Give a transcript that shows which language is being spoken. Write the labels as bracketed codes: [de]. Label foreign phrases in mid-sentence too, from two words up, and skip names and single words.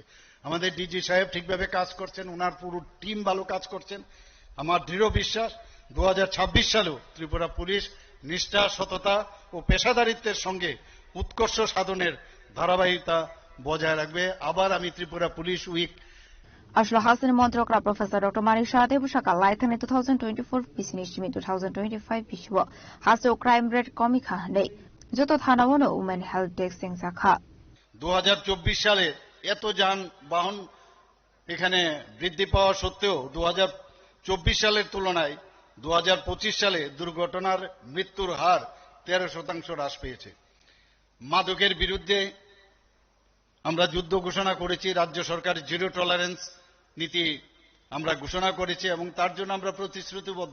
[bn] আমাদের ডিজি সাহেব ঠিকভাবে কাজ করছেন, ওনার পুরো টিম ভালো কাজ করছেন। আমার দৃঢ় বিশ্বাস 2026 সালেও ত্রিপুরা পুলিশ নিষ্ঠা, সততা ও পেশাদারিত্বের সঙ্গে উৎকর্ষ সাধনের ধারাবাহিকতা বজায় রাখবে। আবার আমি ত্রিপুরা পুলিশ উইক [trp] Ashla Hasan Montrokra Professor Dr. Manisha Debushaka Laithan 2024 Pisinishimi 2025 Pishwa Haso [en] Crime Rate [trp] Komika Day Joto Thanawono [en] Women Health Desk [trp] Singzakha [bn] 2024 সালে এত যানবাহন এখানে বৃদ্ধি পাওয়া সত্ত্বেও 2024 সালের তুলনায় 2025 সালে দুর্ঘটনার মৃত্যুর হার 13% হ্রাস পেয়েছে। মাদকের বিরুদ্ধে আমরা যুদ্ধ ঘোষণা করেছি, রাজ্য সরকার [en] zero tolerance [bn] নীতি আমরা ঘোষণা করেছি এবং তার জন্য আমরা প্রতিশ্রুতিবদ্ধ।